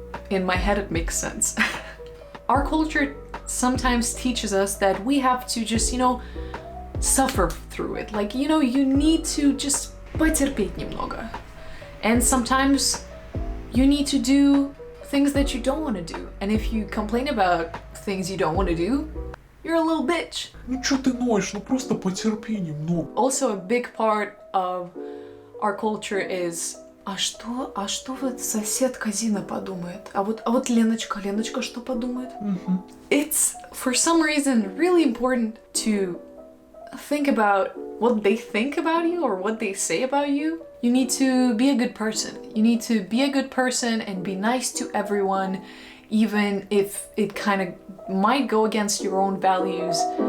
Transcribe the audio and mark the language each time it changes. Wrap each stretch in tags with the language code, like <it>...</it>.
<en>In my head, it makes sense. Our culture sometimes teaches us that we have to just, suffer through it. Like, you need to just</en> <ru>потерпеть немного.</ru> <en>And sometimes you need to do things that you don't want to do. And if you complain about things you don't want to do, you're a little bitch.</en> <ru>Ну чё ты ноешь, ну просто потерпи немного.</ru> <en>Also, a big part of our culture is</en> <ru>а что вот соседка Зина подумает? А вот Леночка что подумает?</ru> <en>It's, for some reason, really important to think about what they think about you or what they say about you. You need to be a good person. You need to be a good person and be nice to everyone, even if it kind of might go against your own values.</en>